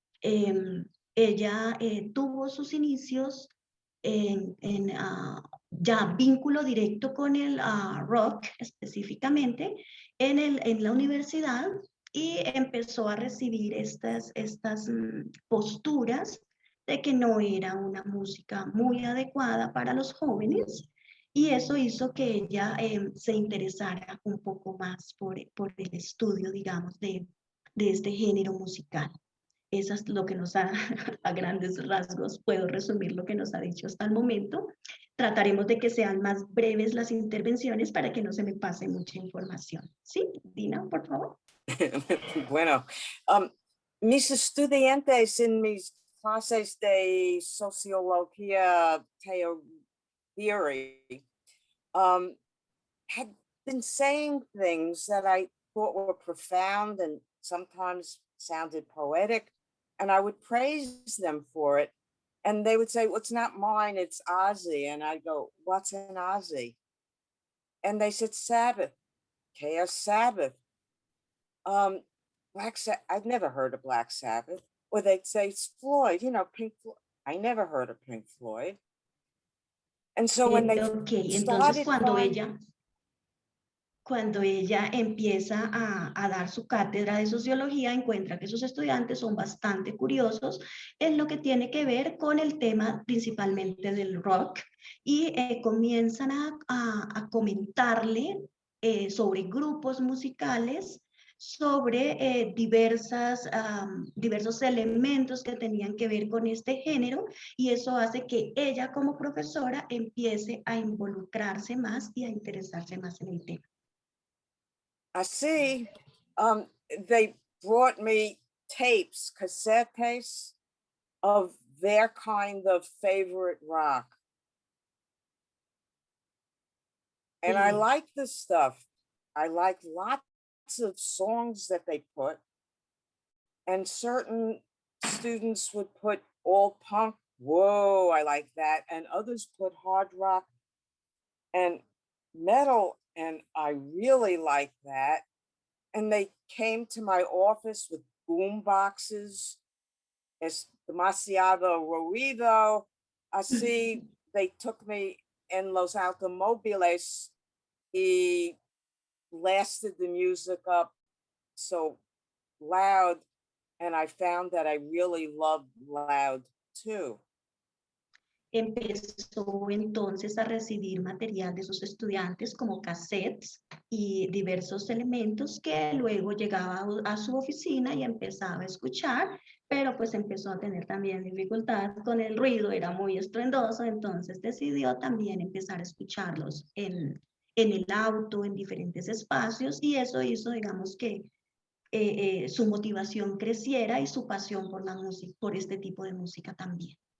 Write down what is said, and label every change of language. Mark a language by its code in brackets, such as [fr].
[es] Ella tuvo sus inicios en ya vínculo directo con el rock específicamente en la universidad, y empezó a recibir estas posturas de que no era una música muy adecuada para los jóvenes, y eso hizo que ella se interesara un poco más por el estudio, digamos, de este género musical. Eso es lo que nos ha, a grandes rasgos, puedo resumir lo que nos ha dicho hasta el momento. Trataremos de que sean más breves las intervenciones para que no se me pase mucha información. ¿Sí? Dina, por favor. Bueno, mis estudiantes en mis clases de sociología [en] theory had been saying things that I thought were profound and sometimes sounded poetic, and I would praise them for it. And they would say, well, it's not mine, it's Ozzy. And I'd go, what's an Ozzy? And they said, Sabbath, Chaos Sabbath. Black Sabbath, I've never heard of Black Sabbath. Or they'd say, it's Floyd, you know, Pink Floyd. I never heard of Pink Floyd. And so when they [es] entonces cuando ella empieza a dar su cátedra de sociología, encuentra que sus estudiantes son bastante curiosos en lo que tiene que ver con el tema principalmente del rock, y comienzan a comentarle sobre grupos musicales, sobre diversos elementos que tenían que ver con este género, y eso hace que ella como profesora empiece a involucrarse más y a interesarse más en el tema. [en] Así, they brought me tapes, cassettes of their kind of favorite rock. And I like this stuff. I like lots of songs that they put. And certain students would put all punk whoa, I like that. And others put hard rock and metal, and I really like that. And they came to my office with boom boxes. [es] Es demasiado ruido. [en] Así, they took me in [es] los automóviles y [en] blasted the music up so loud. And I found that I really loved loud too. [es] Empezó entonces a recibir material de sus estudiantes como cassettes y diversos elementos que luego llegaba a su oficina y empezaba a escuchar, pero pues empezó a tener también dificultad con el ruido, era muy estruendoso, entonces decidió también empezar a escucharlos en el auto, en diferentes espacios, y eso hizo, digamos, que su motivación creciera y su pasión por la música, por este tipo de música también.